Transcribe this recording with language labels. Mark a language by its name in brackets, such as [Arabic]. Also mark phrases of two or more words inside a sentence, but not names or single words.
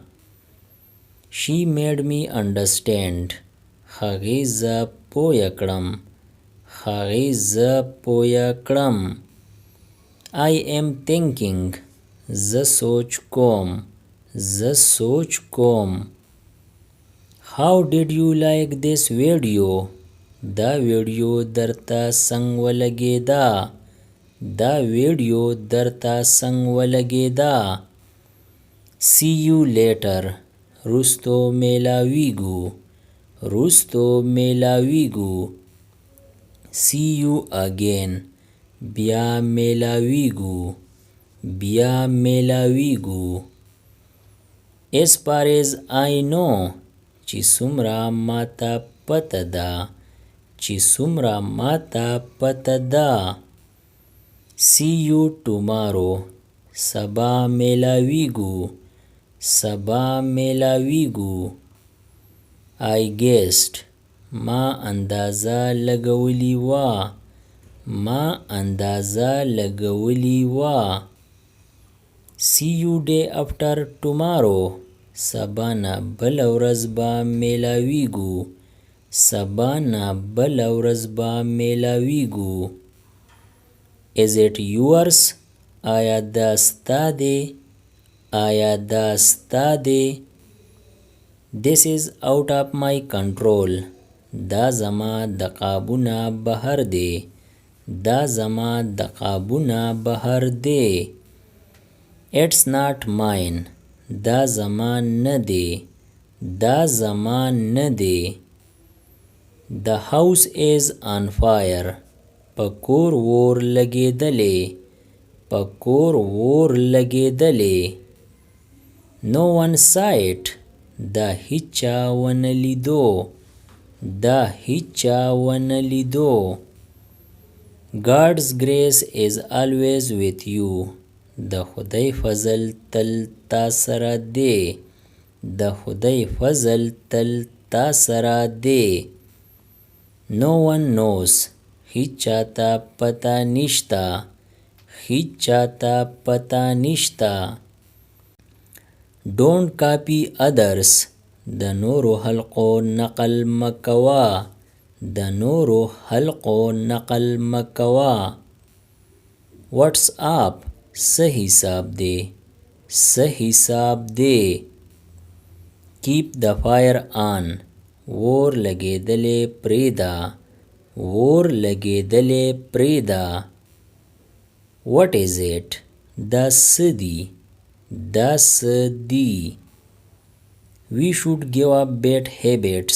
[English] She made me understand. [Pashto] هغې زه پوه کړم. هغې زه پوه کړم. [English] I am thinking. [Pashto] زه سوچ کوم. زه سوچ کوم. [English] How did you like this video. [Pashto] دا ویډیو درته څنګه ولګېده. دا ویډیو درته څنګه ولګېده. [English] See you later. [Pashto] رستو میلاویږو. رستو میلاویږو. [English] See you again. [Pashto] بیا میلاویږو. بیا میلاویږو. [English] As far as I know. [Pashto] چې څومره ماته پته ده. چې څومره ماته پته ده. [English] See you tomorrow. [Pashto] سبا میلاویږو. سبا میلاویږو. [English] I guessed. [Pashto] ما اندازه لګولې وه. ما اندازه لګولې وه. [English] See you day after tomorrow. [Pashto] سبا نه بله ورځ به میلاویږو. سبا نه بله ورځ به میلاویږو. [English] Is it yours? [Pashto] آیا دا ستا دی؟ آیا دا ستا دی؟ [English] This is out of my control. [Pashto] دا زما د قابو نه بهر دی. دا زما د قابو نه بهر دی. [English] It's not mine. [Pashto] دا زما نه دی. دا زما نه دی. [English] The house is on fire. [Pashto] پکور ور لګېدلې. پکور ور لګېدلې. [English] No one saw it. [Pashto] دا هیچا ونه لیدو. دا هیچا ونه لیدو. [English] God's grace is always with you. [Pashto] د خدای فضل تل تا سره دی. د خدای فضل تل تا سره دی. [English] No one knows. [Pashto] هیچا ته پتا نشتا. هیچا ته پتا نشتا. [English] Don't copy others. [Pashto] د نورو حلقو نقل مکوا. د نورو حلقو نقل مکوا. [English] What's up? [Pashto] څه حساب دی؟ څه حساب دی؟ [English] Keep the fire on. [Pashto] اور لګېدلې پرېږده. اور لګېدلې پرېږده. [English] What is it? [Pashto] دا څه دي؟ دا څه دي؟ [English] We should give up bad habits.